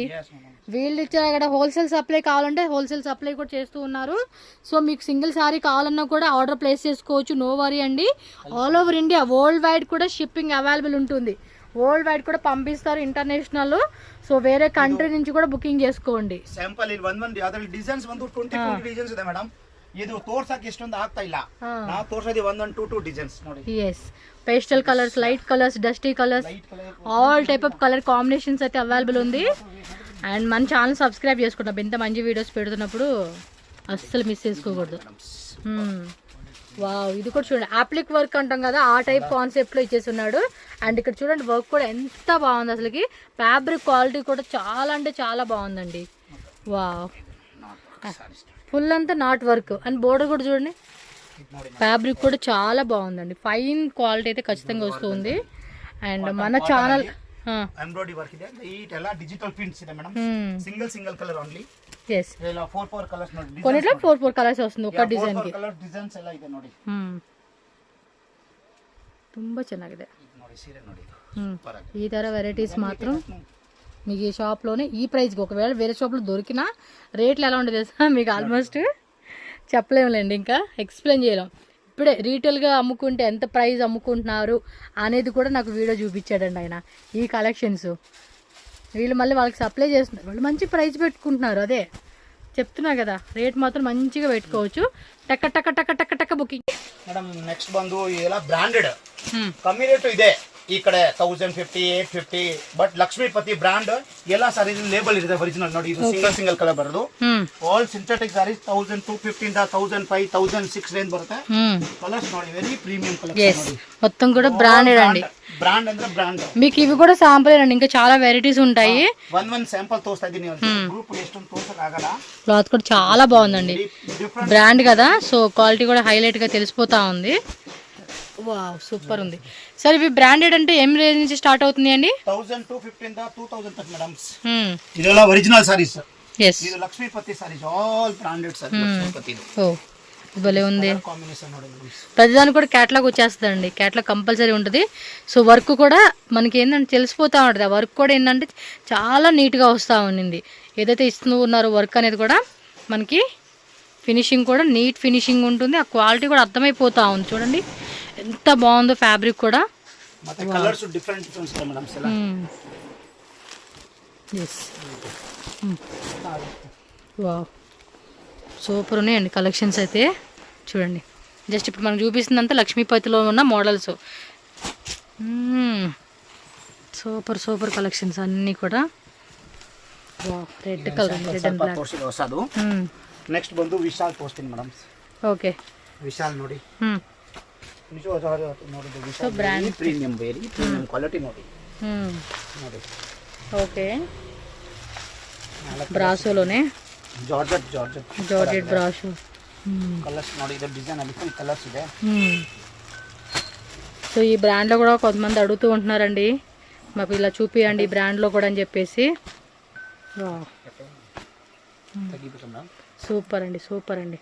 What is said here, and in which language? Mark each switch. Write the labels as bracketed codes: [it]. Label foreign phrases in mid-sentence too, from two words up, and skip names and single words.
[te] వీళ్ళు ఇచ్చిన ఇక్కడ [en] wholesale supply [te] కావాలంటే [en] wholesale supply [te] కూడా చేస్తూ ఉన్నారు. సో మీకు [en] single saree [te] కావాలన్నా కూడా [en] order place [te] చేసుకోవచ్చు, [en] no worry [te] అండి. [en] all over India world wide కూడా shipping available ఉంటుంది. world wide [te] కూడా పంపిస్తారు, ఇంటర్నేషనల్. సో వేరే కంట్రీ నుంచి కూడా బుకింగ్ చేసుకోండి. [kn] ಸ್ಯಾಂಪಲ್ ಇಲ್ಲಿ ಅದರಲ್ಲಿ ಡಿಸೈನ್ಸ್ ಬಂದು 20 ಡಿಸೈನ್ಸ್ ಇದೆ ಮೇಡಮ್. ಇದು ತೋರ್ಸಕ್ಕೆ ಇಷ್ಟೊಂದು ಆಗ್ತಾ ಇಲ್ಲ. ನಾವು ತೋರ್ಸೋದು 1 to 2 ಡಿಸೈನ್ಸ್ ನೋಡಿ. [te] yes, [en] pastel colours, light colours, dusty colours, all type of colour combinations అయితే అవైలబుల్ ఉంది. [te] అండ్ మన ఛానల్ సబ్స్క్రైబ్ చేసుకుంటాం. ఇంత మంచి వీడియోస్ పెడుతున్నప్పుడు అస్సలు మిస్ చేసుకోకూడదు. వావ్, ఇది కూడా చూడండి [en] appliqué work [te] అంటాం కదా, ఆ టైప్ కాన్సెప్ట్లో ఇచ్చేస్తున్నాడు. అండ్ ఇక్కడ చూడండి వర్క్ కూడా ఎంత బాగుంది అసలుకి. [en] fabric quality [te] కూడా చాలా అంటే చాలా బాగుందండి. వావ్, ఫుల్ అంతా [en] knot work. and border [te] కూడా చూడండి, ఫ్యాబ్రిక్ కూడా చాలా బాగుందండి. [en] fine quality [te] అయితే ఖచ్చితంగా వస్తుంది. అండ్ మన ఛానల్ [en] embroidery work [kn] ಇದೆ. ಇದೆಲ್ಲ [en] digital prints [kn] ಇದೆ ಮೇಡಮ್. [en] single colour only. [te] yes, ఇలా 4 కలర్స్ ನೋಡಿ. కొన్నిట్లో 4 కలర్స్ వస్తుంది ఒక ಡಿಸೈನ್ ಗೆ. [en] colour designs [kn] ಎಲ್ಲ ಇದೆ ನೋಡಿ. ತುಂಬಾ ಚೆನ್ನಾಗಿದೆ ನೋಡಿ. ಸೀರೆ ನೋಡಿ, [te] ఈ ತರ వెరైటీస్ మాత్రం మీకు ఈ షాప్లోనే ఈ ప్రైస్కి. ఒకవేళ వేరే షాప్లో దొరికినా రేట్లు ఎలా ఉంటుంది తెలుసా మీకు? ఆల్మోస్ట్ చెప్పలేములేండి, ఇంకా ఎక్స్ప్లెయిన్ చేయలేం. ఇప్పుడే రీటైల్గా అమ్ముకుంటే ఎంత ప్రైస్ అమ్ముకుంటున్నారు అనేది కూడా నాకు వీడియో చూపించాడండి ఆయన. ఈ కలెక్షన్స్ వీళ్ళు మళ్ళీ వాళ్ళకి సప్లై చేస్తున్నారు, వాళ్ళు మంచి ప్రైస్ పెట్టుకుంటున్నారు. అదే చెప్తున్నా కదా, రేట్ మాత్రం మంచిగా పెట్టుకోవచ్చు. టక్క టక్క టక్క టక్క టక్క బుకింగ్. [en] madam next [kn] ಬಂದು ಇದೆಲ್ಲ ಬ್ರಾಂಡೆಡ್. ಕಮ್ಮಿ ರೇಟ್ ಇದೆ ಈ ಕಡೆ 1050, 850. ಬಟ್ ಲಕ್ಷ್ಮೀಪತಿ ಬ್ರಾಂಡ್ ಎಲ್ಲ ಸಾರಿ ಲೇಬಲ್ ಇದೆ ಒರಿಜಿನಲ್ ನೋಡಿ. ಇದು [en] single colour [kn] ಬರೋದು. [en] all synthetic sarees [kn] 1250 ಇಂದ 1005, 1006 ರೇಂಜ್ ಬರುತ್ತೆ. ಕಲರ್ಸ್ ನೋಡಿ, [en] very premium colours [kn] ನೋಡಿ. [te] మొత్తం కూడా బ్రాండెడ్ అండి. బ్రాండ్ ಅಂದ್ರೆ బ్రాండ్. మీకు ఇవి కూడా శాంపుల్ అండి, ఇంకా చాలా వెరైటీస్ ఉంటాయి. [en] one sample [kn] ತೋಸ್ತಾ ಇದೀನಿ. ಗ್ರೂಪ್ ಎಷ್ಟೊಂದು ತೋಸಕ ಆಗಲ್ಲ. [te] క్లాత్ కూడా చాలా బాగుందండి, బ్రాండ్ కదా. సో క్వాలిటీ కూడా హైలైట్ గా తెలిసిపోతా ఉంది. వావ్, సూపర్ ఉంది. సరే ఇవి బ్రాండెడ్ అంటే ఏం రేంజ్ నుంచి స్టార్ట్ అవుతుంది అండి? [kn] 1250 ಇಂದ 2000 ತನಕ ಮೇಡಂ. ಇದೆಲ್ಲ ಒರಿಜಿನಲ್ ಸಾರೀಸ್. yes, ಇದು ಲಕ್ಷ್ಮೀಪತಿ ಸಾರೀಸ್, [en] all branded sarees. [kn] ಲಕ್ಷ್ಮೀಪತಿ [te] ఓ భలే ఉంది. [kn] కాంబినేషన్ ನೋಡಿ. [te] ప్రతిదానికి కూడా క్యాటలాగ్ వచ్చేస్తుందండి. క్యాటలాగ్ కంపల్సరీ ఉంటుంది. సో వర్క్ కూడా మనకి ఏంటంటే తెలిసిపోతూ ఉంటుంది. ఆ వర్క్ కూడా ఏంటంటే చాలా నీట్గా వస్తూ ఉండింది. ఏదైతే ఇస్తూ ఉన్నారో వర్క్ అనేది కూడా మనకి ఫినిషింగ్ కూడా [en] neat finishing [te] ఉంటుంది. ఆ క్వాలిటీ కూడా అర్థమైపోతూ ఉంది. చూడండి ఎంత బాగుందో ఫ్యాబ్రిక్ కూడా. [kn] ಮತ್ತೆ ಕಲರ್ಸ್ ಡಿಫರೆಂಟ್ ಇದೆ ಮೇಡಂ. [te] yes, వావ్, సూపర్ ఉన్నాయండి కలెక్షన్స్ అయితే. చూడండి జస్ట్ ఇప్పుడు మనకు చూపిస్తుందంతా లక్ష్మీపతిలో ఉన్న మోడల్స్. [en] super super collections [te] అన్నీ కూడా. [en] red colour, red and black. [kn] నెక్స్ట్ ಬಂದು ವಿಶಾಲ್ ತೋರಿಸ್ತೀನಿ ಮೇಡಂ. [te] ఓకే, [kn] ವಿಶಾಲ್ ನೋಡಿ. ನೋಡಿ ವಿಶಾಲ್ ಬ್ರಾಂಡ್ ಪ್ರೀಮಿಯಂ, [en] very premium quality [kn] ನೋಡಿ. ನೋಡಿ [te] ఓకే, బ్రాసోలోనే ಜಾರ್ಜೆಟ್ ಬ್ರಾಶು. [kn] ಕಲರ್ಸ್ ನೋಡಿ, ಇದು ಡಿಸೈನ್ ಅಲ್ಲಿ ಫುಲ್ ಕಲರ್ಸ್ ಇದೆ. [te] సో ఈ బ్రాండ్లో కూడా కొంతమంది అడుగుతూ ఉంటున్నారండి, మాకు ఇలా చూపియండి ఈ బ్రాండ్లో కూడా అని చెప్పేసి. సూపర్ అండి, సూపర్ అండి.